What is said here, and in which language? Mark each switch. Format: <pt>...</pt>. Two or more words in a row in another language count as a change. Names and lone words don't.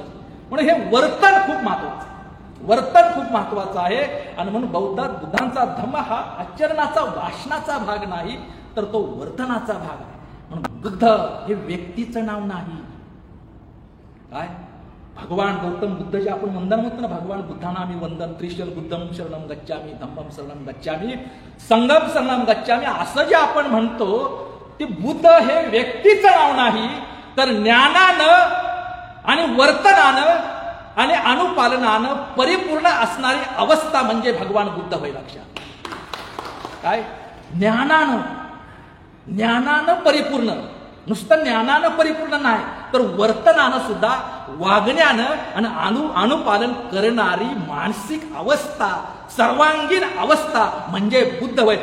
<mr>म्हणून हे वर्तन खूप महत्वाचं, वर्तन खूप महत्वाचं आहे. आणि म्हणून बुद्धांचा धम्म हा आचरणाचा, भाषणाचा भाग नाही, तर तो वर्तनाचा भाग आहे. म्हणून बुद्ध हे व्यक्तीचं नाव नाही. काय भगवान गौतम बुद्ध जे आपण वंदन म्हणतो ना, भगवान बुद्धांना आम्ही वंदन,</mr> <pi>त्रिशल बुद्धम शरणम गच्छामी, धम्मम शरणम गच्छामी, संघम शरणम गच्छामी,</pi> <mr>असं जे आपण म्हणतो ते बुद्ध हे व्यक्तीचं नाव नाही, तर ज्ञानानं आणि वर्तनानं आणि अनुपालनानं परिपूर्ण असणारी अवस्था म्हणजे भगवान बुद्ध होय. लक्षात. काय ज्ञानानं परिपूर्ण, नुसतं ज्ञानानं परिपूर्ण नाही, तर वर्तनानं सुद्धा, वागण्यानं आणि अनुपालन करणारी मानसिक अवस्था, सर्वांगीण अवस्था म्हणजे बुद्ध होय.</mr>